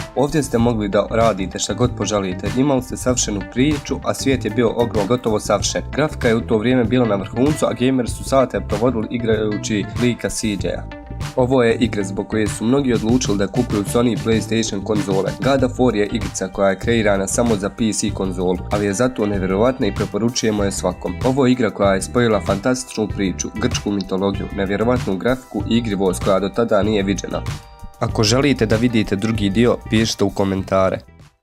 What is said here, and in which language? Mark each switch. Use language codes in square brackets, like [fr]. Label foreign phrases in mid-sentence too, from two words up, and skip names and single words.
[bs] Ovdje ste mogli da radite šta god poželite, imali ste savršenu priču, a svijet je bio ogroman, gotovo savršen. Grafika je u to vrijeme bila na vrhuncu, a gameri su sate provodili igrajući lika CJ-a. Ovo je igra zbog koje su mnogi odlučili da kupuju Sony i PlayStation konzole. God of War je igrica koja je kreirana samo za PC konzolu, ali je zato nevjerovatna i preporučujemo je svakom. Ovo je igra koja je spojila fantastičnu priču, grčku mitologiju, nevjerovatnu grafiku i igrivost koja do tada nije viđena. Ako želite da vidite drugi dio, pišite u komentare.